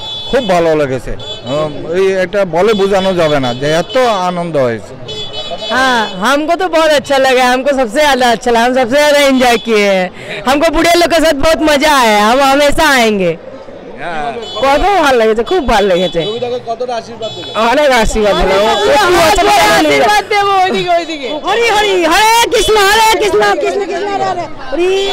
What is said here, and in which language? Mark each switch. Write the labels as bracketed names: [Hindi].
[Bangla] খুব ভালো লেগেছে, এই একটা বলে বোঝানো যাবে না যে এত আনন্দ হয়েছে। [Hindi] हाँ, हमको तो बहुत अच्छा लगा, हमको सबसे ज़्यादा अच्छा लगा, हम सबसे ज़्यादा एंजॉय किए हैं। हमको बुढ़े लोग के साथ बहुत मजा आया, हम हमेशा आएंगे। [Bangla] কত ভালো লেগেছে, খুব ভালো লেগেছে। অনেক আশীর্বাদ হলো, আশীর্বাদ দেবো ওইদিকে ওইদিকে। হরি হরি হরে কৃষ্ণ কৃষ্ণ কৃষ্ণ হরে হরি।